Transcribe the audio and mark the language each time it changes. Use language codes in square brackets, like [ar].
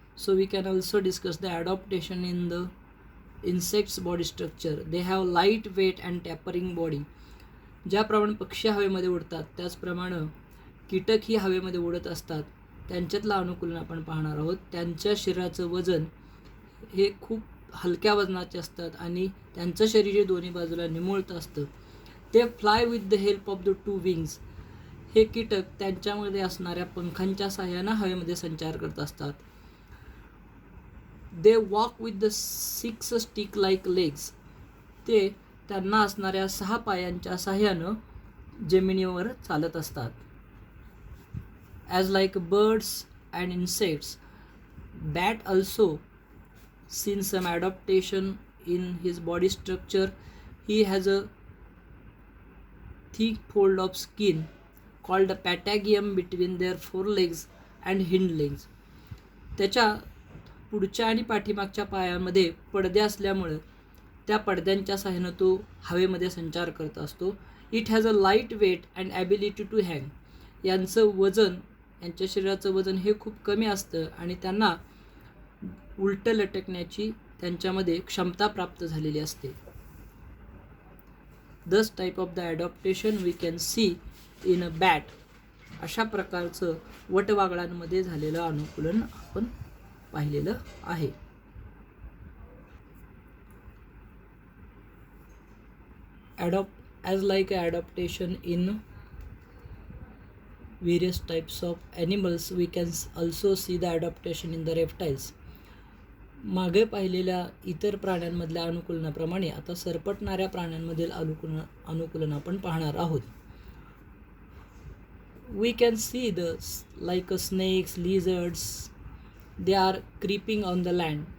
[en] So we can also discuss the adaptation in the insects body structure. They have light weight and tapering body. [mr] ज्याप्रमाणे पक्षी हवेमध्ये उडतात त्याचप्रमाणे कीटक ही हवेमध्ये उडत असतात. त्यांच्यातलं अनुकूलन आपण पाहणार आहोत. त्यांच्या शरीराचं वजन हे खूप हलक्या वजनाचे असतात आणि त्यांचं शरीर दोन्ही बाजूला निमुळतं असतं. ते [en] Fly with the help of the 2 wings. [mr] हे कीटक त्यांच्यामध्ये असणाऱ्या पंखांच्या सहाय्यानं हवेमध्ये संचार करत असतात. [en] They walk with the 6 stick like legs. [mr] ते त्यांना असणाऱ्या 6 पायांच्या सहाय्यानं जमिनीवर चालत असतात. [en] As like birds and insects, bat also seen some adaptation in his body structure. He has a thick fold of skin called a patagium between their forelegs and hind legs. [mr] त्याच्या पुढच्या आणि पाठीमागच्या पायामध्ये पडदे असल्यामुळे त्या पडद्यांच्या सहाय्यानं तो हवेमध्ये संचार करत असतो. [en] It has a light weight and ability to hang. [mr] यांचं वजन, यांच्या शरीराचं वजन हे खूप कमी असतं आणि त्यांना उलटं लटकण्याची त्यांच्यामध्ये क्षमता प्राप्त झालेली असते. [en] This type of the adaptation we can see in a bat. [mr] अशा प्रकारचं वटवागळांमध्ये झालेलं अनुकूलन आपण पाहिलेलं आहे. [en] As like adaptation in various types of animals, we can also see the adaptation in the reptiles. [mr] मागे पाहिलेल्या इतर प्राण्यांमधल्या अनुकूलनाप्रमाणे आता सरपटणाऱ्या प्राण्यांमधील अनुकूलन आपण पाहणार आहोत. [en] We can see the like snakes, lizards, they are creeping on the land.